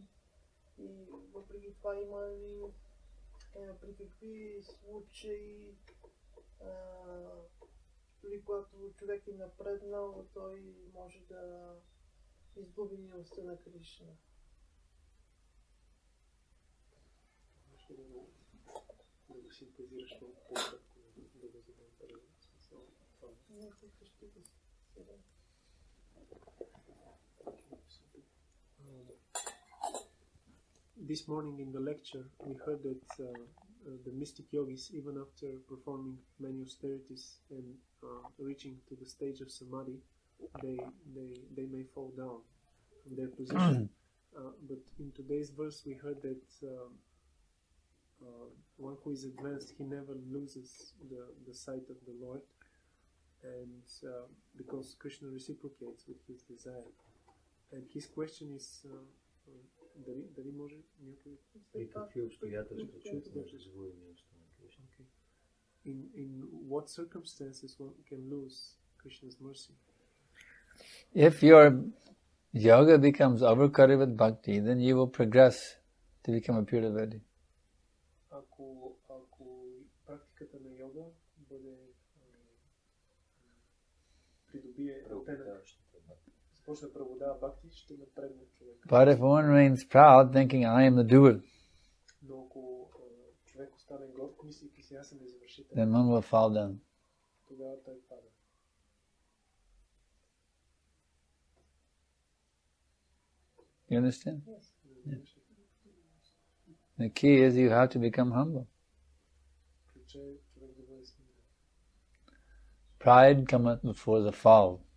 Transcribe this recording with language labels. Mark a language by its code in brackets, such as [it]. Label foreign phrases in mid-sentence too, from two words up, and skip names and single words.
[bg] И въпреки това има ли при какви случаи дори когато човек е напреднал, той може да изгуби милостта на Кришна. Ще да го синтезираш много по-кратко, да го задам първо смисъл. Не, тук ще го сега. [en] This morning in the lecture, we heard that the mystic yogis, even after performing many austerities and reaching to the stage of samadhi, they may fall down from their position. But in today's verse, we heard that one who is advanced, he never loses the sight of the Lord, and because Krishna reciprocates with his desire. And his question is, [bg] дали може някой... При какви обстоятелства човек може да загуби милостта на Кришна? [en] In what circumstances one can lose Krishna's mercy? If your yoga becomes overcrowded with bhakti, then you will progress to become a pure devotee. [bg] Ако практиката на йога бъде придобие оттенък, започне да преобладава бхакти, ще напредне човек. [en] But if one remains proud, thinking I am the doer, [bg] Но ако човек остане горд, мислейки си, аз съм извършител, [en] then one will fall down. [bg] тогава той пада. [en] You understand? Yeah. The key is you have to become humble. Pride cometh before the fall.